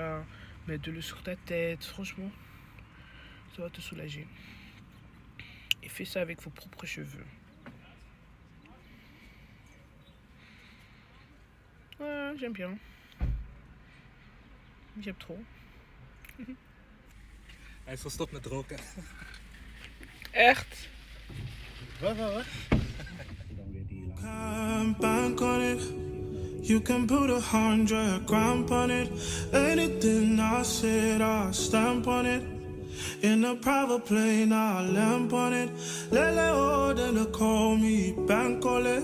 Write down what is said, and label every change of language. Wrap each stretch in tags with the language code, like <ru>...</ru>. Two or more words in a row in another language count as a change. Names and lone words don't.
<fr>Mettre de l'eau sur ta tête. Franchement, ça va te soulager. Et fais ça avec vos propres cheveux. Ouais, j'aime bien. J'aime trop.</fr> <nl>Hij is gestopt met roken. Echt? Wat?</nl> <en>Bank on it. You can put 100 grand on it. Anything I said, I'll stamp on it. In a private plane, I'll lamp on it. Lele order call me bank on it.</en>